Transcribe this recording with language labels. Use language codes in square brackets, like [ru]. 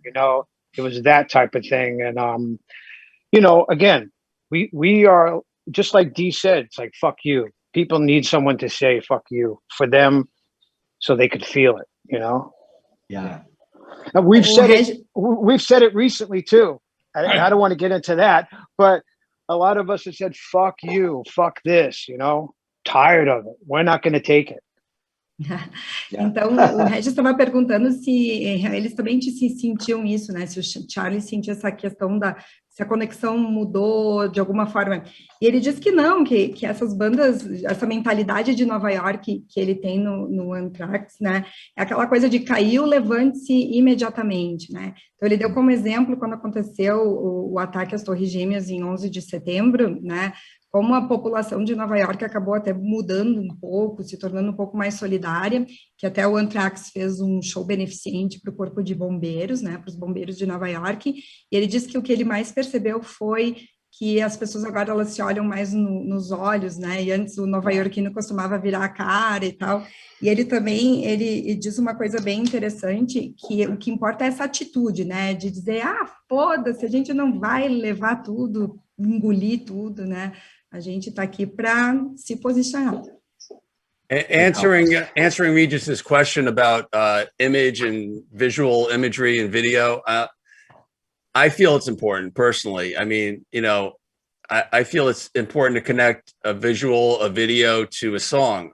[en] You know, it was that type of thing. And, you know, again, we are, just like Dee said, it's like, fuck you. People need someone to say, fuck you, for them so they could feel it, you know? Yeah. And we've said it recently too. I don't want to get into that, but a lot of us have said, fuck you, fuck this, you know, tired of it. We're not going to take it. [pt] Então, o Regis estava perguntando se eles também se sentiam isso, né? Se o Charlie sentia essa questão se a conexão mudou de alguma forma. E ele disse que não, que essas bandas, essa mentalidade de Nova York que ele tem no Anthrax, né? É aquela coisa de caiu, levante-se imediatamente, né? Então, ele deu como exemplo quando aconteceu o ataque às Torres Gêmeas em 11 de setembro, né? Como a população de Nova York acabou até mudando um pouco, se tornando um pouco mais solidária, que até o Anthrax fez um show beneficente para o Corpo de Bombeiros, né, para os bombeiros de Nova York, e ele disse que o que ele mais percebeu foi que as pessoas agora elas se olham mais nos olhos, né, e antes o nova-iorquino costumava virar a cara e tal, e ele também, ele diz uma coisa bem interessante, que o que importa é essa atitude, né, de dizer, foda-se, a gente não vai levar tudo, engolir tudo, né, a gente está aqui para se posicionar. [en] Answering Regis's question about image and visual imagery and video, I feel it's important personally. I mean, you know, I feel it's important to connect a visual, a video to a song.